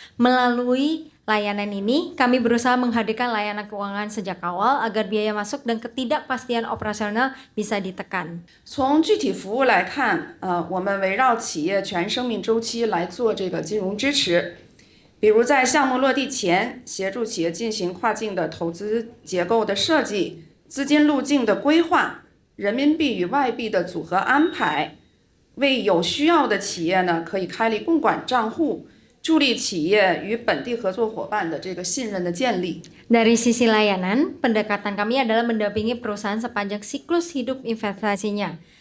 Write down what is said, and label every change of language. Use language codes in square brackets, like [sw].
[id] Melalui layanan ini, kami berusaha menghadirkan layanan keuangan sejak awal agar biaya masuk dan ketidakpastian operasional bisa ditekan. [zh] 从具体服务来看，我们围绕企业全生命周期来做这个金融支持。比如在项目落地前，协助企业进行跨境的投资结构的设计、资金路径的规划、人民币与外币的组合安排，为有需要的企业呢可以开立共管账户，助力企业与本地合作伙伴的这个信任的建立。 [id] Dari sisi layanan, pendekatan kami adalah mendampingi perusahaan sepanjang siklus hidup investasinya.